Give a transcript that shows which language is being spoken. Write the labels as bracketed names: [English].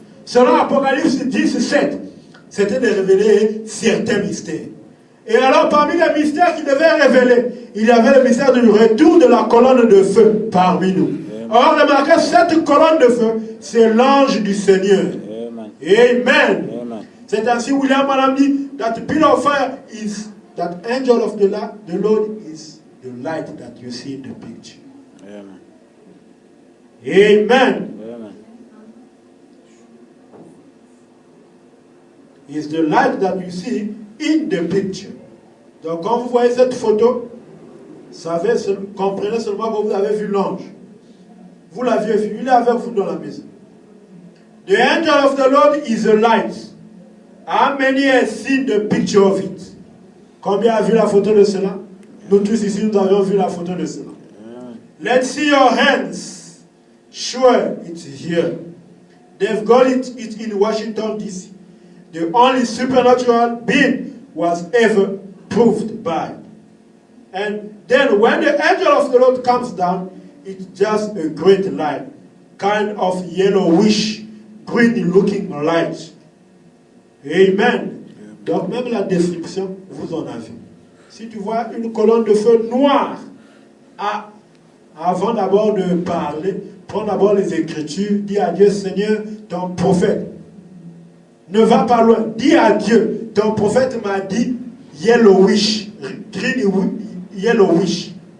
[French] Selon Apocalypse 10, 7, c'était de révéler certains mystères. Et alors parmi les mystères qu'il devait révéler, il y avait le mystère du retour de la colonne de feu parmi nous. Or, remarquez, cette colonne de feu, c'est l'ange du Seigneur. Amen. C'est ainsi William Branham dit, [English] that pillar of fire is, that angel of the Lord is the light that you see in the picture. Amen. Is the light that you see in the picture. [French] Donc quand vous voyez cette photo, comprenez seulement que vous avez vu l'ange. Vous l'aviez vu, il est avec vous dans la maison. [English] The angel of the Lord is a light. How many have seen the picture of it? [French] Combien a vu la photo de cela? Nous tous ici, nous avions vu la photo de cela. [English] Let's see your hands. Sure, it's here. They've got it in Washington, D.C. The only supernatural being was ever proved by. And then when the angel of the Lord comes down, it's just a great light, kind of yellowish, green-looking light. Amen. [French] Donc même la description, vous en avez. Si tu vois une colonne de feu noire, avant d'abord de parler, prends d'abord les Écritures, dis à Dieu, Seigneur, ton prophète. Ne va pas loin, dis à Dieu, ton prophète m'a dit [English] yellowish, green yellowish.